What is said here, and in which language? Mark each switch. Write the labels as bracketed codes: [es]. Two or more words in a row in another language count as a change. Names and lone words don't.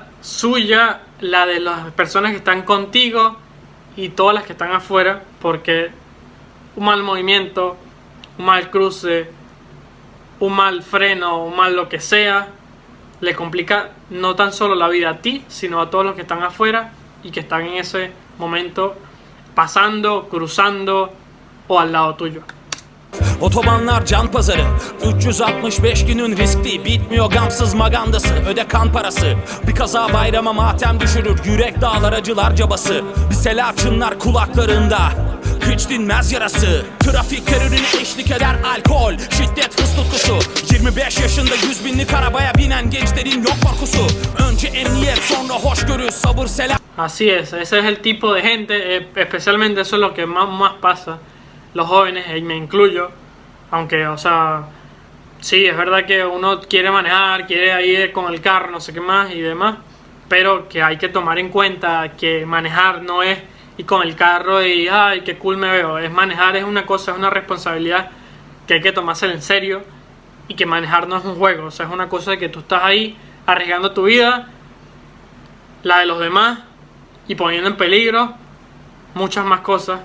[es] suya, la de las personas que están contigo y todas las que están afuera, porque un mal movimiento, un mal cruce, un mal freno, un mal lo que sea, le complica no tan solo la vida a ti, sino a todos los que están afuera y que están en ese momento pasando, cruzando o al lado tuyo. [tr] Otobanlar can pazarı, 365 günün riskli, bitmiyor gamsız magandası. Öde kan parası, bir kaza bayrama matem düşürür, yürek dağlar acılar cabası. Bir sela çınlar kulaklarında, hiç dinmez yarası. Trafik terörüne eşlik eder alkol, şiddet, hız tutkusu. 25 yaşında 100 binlik arabaya binen gençlerin yok korkusu. Önce emniyet, sonra hoşgörü, sabır, selam. [es] Así es, ese es el tipo de gente, especialmente eso es lo que más pasa, los jóvenes, y me incluyo, aunque, o sea, sí, es verdad que uno quiere manejar, quiere ir con el carro, no sé qué más y demás, pero que hay que tomar en cuenta que manejar no es ir con el carro y, ay, qué cool me veo, es manejar, es una cosa, es una responsabilidad que hay que tomársela en serio, y que manejar no es un juego, o sea, es una cosa de que tú estás ahí arriesgando tu vida, la de los demás, y poniendo en peligro muchas más cosas.